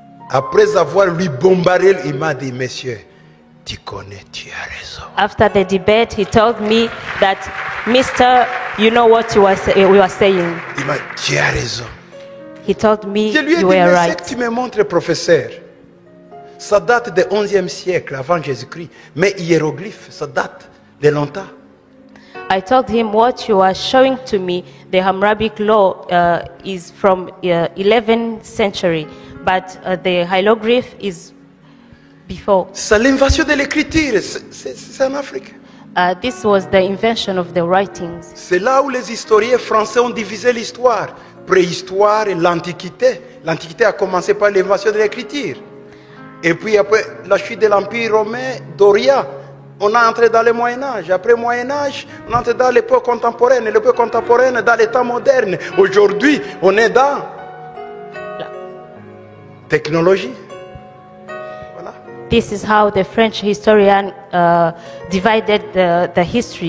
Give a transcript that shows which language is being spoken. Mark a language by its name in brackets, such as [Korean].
[French] Après avoir lui bombardé, il m'a dit, monsieur, tu connais, tu as raison. [English] After the debate, he told me that, Mister, you know what we were saying. [French] Il m'a dit, tu as raison. [English] He told me [French] Je lui ai dit, [English] you were [French] mais ce [English] right. [French] que tu me montres, professeur, ça date du 11e siècle avant Jésus-Christ. Mais hiéroglyphe, ça date de longtemps. [English] I told him what you are showing to me, the Hammurabic law is from 11th century, but the hieroglyph is before. [French] C'est l'invention de l'écriture, c'est en Afrique. [English] This was the invention of the writings. [French] C'est là où les historiens français ont divisé l'histoire. Préhistoire et l'Antiquité. L'Antiquité a commencé par l'invention de l'écriture. Et puis après la chute de l'Empire romain d'Orient, on a entré dans le Moyen-Âge. Après le Moyen-Âge, on entre dans l'époque contemporaine. Et l'époque contemporaine dans l'état moderne. Aujourd'hui, on est dans la technologie. Voilà. [English] This is how the French historian divided the history,